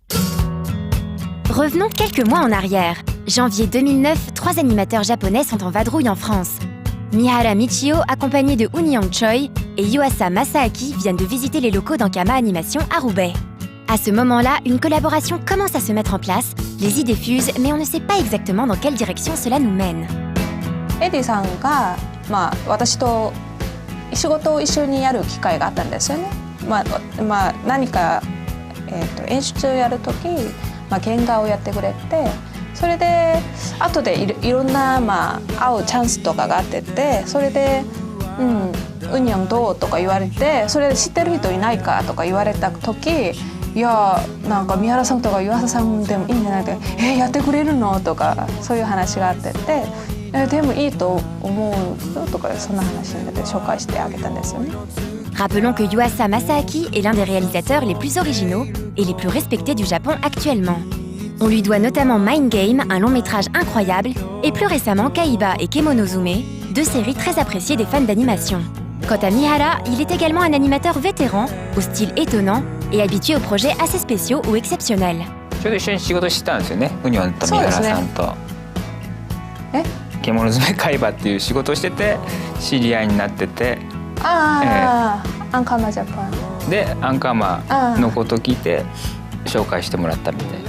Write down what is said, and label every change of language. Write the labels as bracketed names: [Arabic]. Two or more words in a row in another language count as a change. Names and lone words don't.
[French] Revenons quelques mois en arrière. Janvier 2009, 3 animateurs japonais sont en vadrouille en France. Mihara Michio, accompagné de Union Choi, et Yuasa Masaaki viennent de visiter les locaux d'Ankama Animation à Roubaix. À ce moment-là, une collaboration commence à se mettre en place, les idées fusent, mais on ne sait pas exactement dans quelle direction cela nous mène. [Japanese] エディさんが、私と仕事を一緒にやる機会があったんですよね。何か、演出をやる時、原画をやってくれて、それで後でいろんな、会うチャンスとかがあってて、それで「ウニョンどう?」とか言われて、それで知ってる人いないかとか言われた時、いやなんか三原さんとか湯浅さんでもいいんじゃないか、やってくれるのとかそういう話があってて、でもいいと思うよとかそんな話になって紹介してあげたんですよね。 [French] Rappelons que Yuasa Masaaki est l'un des réalisateurs les plus originaux et les plus respectés du Japon actuellement. On lui doit notamment Mind Game, un long métrage incroyable, et plus récemment Kaiba et Kemonozume, 2 séries très appréciées des fans d'animation. Quant à Mihara, il est également un animateur vétéran, au style étonnant et habitué aux projets assez spéciaux ou exceptionnels. [Japanese] ちょうど一緒に仕事してたんですよね、ウニョンと三原さんと。獣詰め海馬っていう仕事をしてて知り合いになってて。アンカーマジャパン。でアンカーマのことを聞いて紹介してもらったみたいな。